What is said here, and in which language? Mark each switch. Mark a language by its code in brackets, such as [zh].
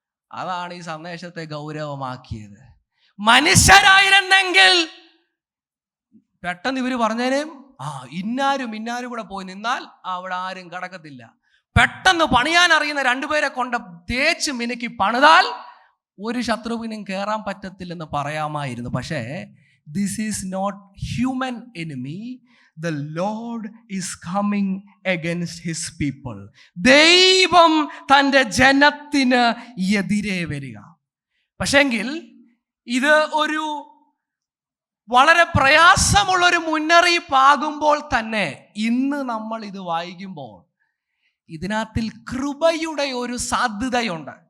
[ml] അതാണ് ഈ സന്ദേശത്തെ ഗൗരവമാക്കിയത്. മനുഷ്യരായിരുന്നെങ്കിൽ പെട്ടെന്ന് ഇവര് പറഞ്ഞേനേം, ഇന്നാരും കൂടെ പോയി നിന്നാൽ അവിടെ ആരും കടക്കത്തില്ല. പെട്ടെന്ന് പണിയാൻ അറിയുന്ന രണ്ടുപേരെ കൊണ്ട് തേച്ച് മിനുക്കി പണിതാൽ ഒരു ശത്രുവിനും കയറാൻ പറ്റത്തില്ലെന്ന് പറയാമായിരുന്നു. പക്ഷേ [en] this is not human enemy. The Lord is coming against his people. [ml] ദൈവം തൻ്റെ ജനത്തിന് എതിരെ വരിക. പക്ഷെങ്കിൽ ഇത് ഒരു വളരെ പ്രയാസമുള്ളൊരു മുന്നറിയിപ്പാകുമ്പോൾ തന്നെ ഇന്ന് നമ്മൾ ഇത് വായിക്കുമ്പോൾ ഇതിനകത്തിൽ കൃപയുടെ ഒരു സാധ്യതയുണ്ട്.